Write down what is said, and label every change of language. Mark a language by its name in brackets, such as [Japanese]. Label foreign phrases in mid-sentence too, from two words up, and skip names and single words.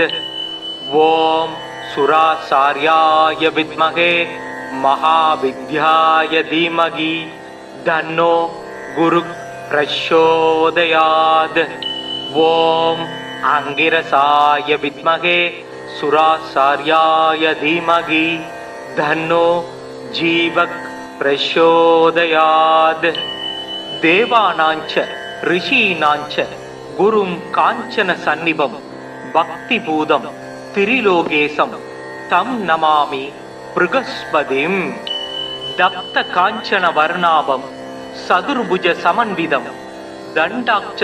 [Sanskrit] ओम् सुराचार्याय विद्महे महाविद्याय धीमहि तन्नो गुरु प्रचोदयात्. ओम् अङ्गिरसाय विद्महे सुराचार्याय धीमहि धन्नो जीवक प्रचोदयात् देवानांच ऋषीणांच गुरुं कांचन सन्निभं भक्तिपूतं त्रिलोकेशं तं नमामि बृहस्पतिं दत्त कांचन वर्णाभं सदुर्भुज समन्वितं दण्डाक्ष